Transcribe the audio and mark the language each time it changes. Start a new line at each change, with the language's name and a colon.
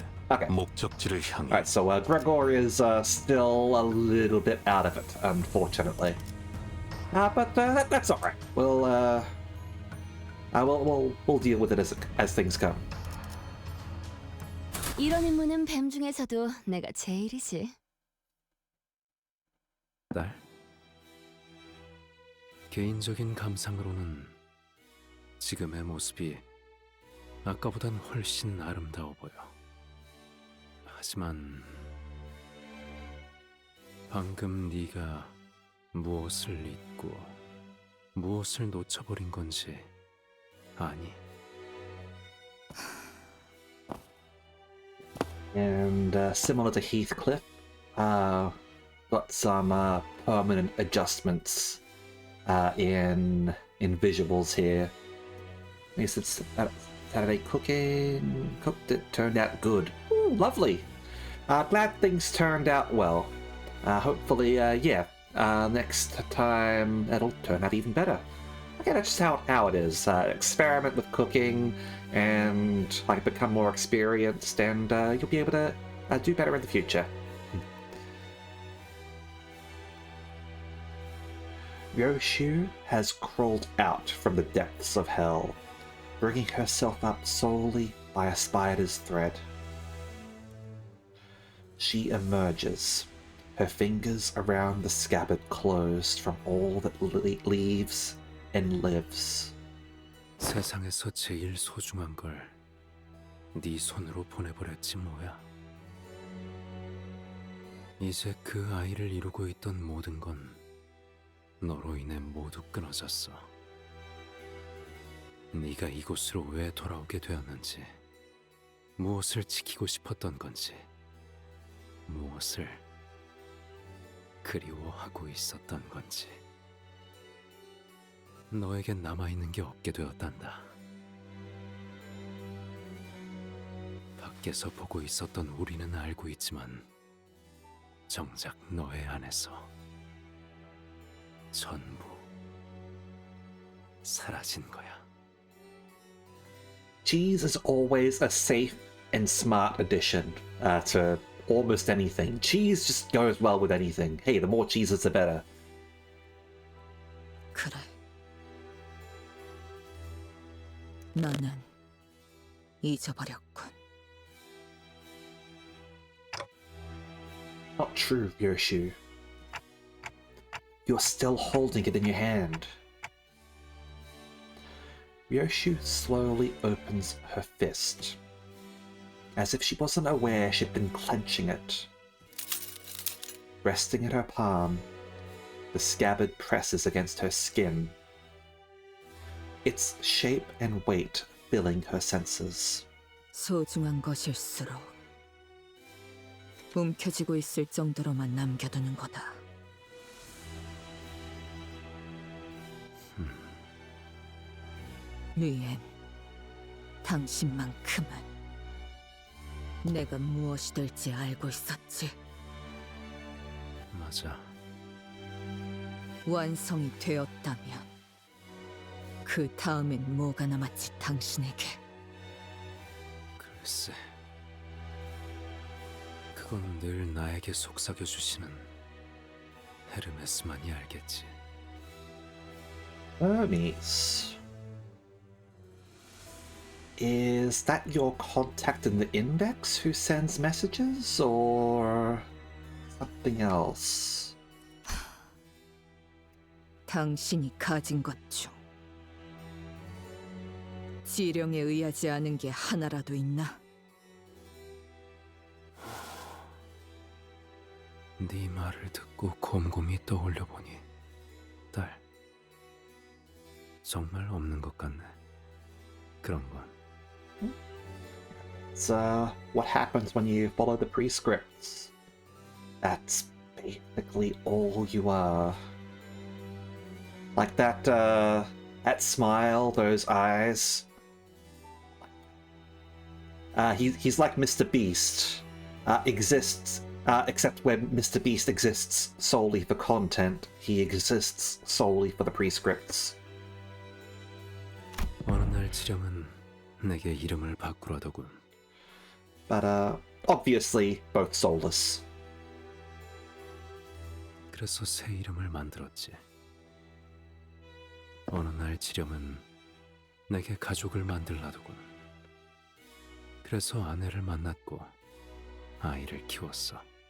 English: Okay. Alright, so Gregor is still a little bit out of it, unfortunately. But that's alright. We'll deal with it as things come.
Korean: 이런 임무는 뱀 중에서도 내가 제일이지. 딸? 개인적인 감상으로는 지금의 모습이 아까보단 훨씬 아름다워 보여. 하지만 방금 네가 무엇을 잊고 무엇을 놓쳐버린 건지 아니?
English: And similar to Heathcliff, got some permanent adjustments in visuals here. I guess it's Saturday cooking. Cooked it, turned out good. Ooh, lovely. Glad things turned out well. Hopefully, next time it'll turn out even better. Okay, that's just how it is. Experiment with cooking and become more experienced, and you'll be able to do better in the future. Ryoshu has crawled out from the depths of hell, bringing herself up solely by a spider's thread. She emerges, her fingers around the scabbard closed from all that leaves and lives.
Korean: 세상에서 제일 소중한 걸 네 손으로 보내버렸지 뭐야. 이제 그 아이를 이루고 있던 모든 건 너로 인해 모두 끊어졌어. 네가 이곳으로 왜 돌아오게 되었는지, 무엇을 지키고 싶었던 건지, 무엇을 그리워하고 있었던 건지. 너에겐 남아있는 게 없게 되었단다. 밖에서 보고 있었던 우리는 알고 있지만 정작 너의 안에서 전부 사라진 거야.
English: Cheese is always a safe and smart addition to almost anything. Cheese just goes well with anything. Hey, the more cheeses, the better.
Korean: 그래. 너는 잊어버렸군.
English: Not true, Ryoshu. You're still holding it in your hand. Ryoshu slowly opens her fist. as if she wasn't aware she'd been clenching it. Resting in her palm, the scabbard presses against her skin, its shape and weight filling her senses.
Korean: 소중한 것일수록 움켜쥐고 있을 정도로만 남겨두는 거다. 리엔, 당신만큼은 내가 무엇이 될지 알고 있었지. 맞아. 완성이 되었다면 그 다음엔 뭐가 남았지 당신에게. 글쎄, 그건 늘 나에게 속삭여주시는 헤르메스만이 알겠지.
English: Hermes. Is that your contact in the index who sends messages, or something else?
Korean: 당신이 가진 것 중 지령에 의하지 않은 게 하나라도 있나? 네 말을 듣고 곰곰이 떠올려보니 딸, 정말 없는 것 같네. 그런 건.
English: It's what happens when you follow the prescripts. That's basically all you are. Like that smile, those eyes. He's like Mr. Beast. Exists, except when Mr. Beast exists solely for content, he exists solely for the prescripts.
Korean: 어느 날 지령은 내게 이름을 바꾸라더군.
English: But obviously both soulless.
Korean: 그래서 새 이름을 만들었지. 어느 날 지령은 내게 가족을 만들라더군. 그래서 아내를 만났고 아이를 키웠어.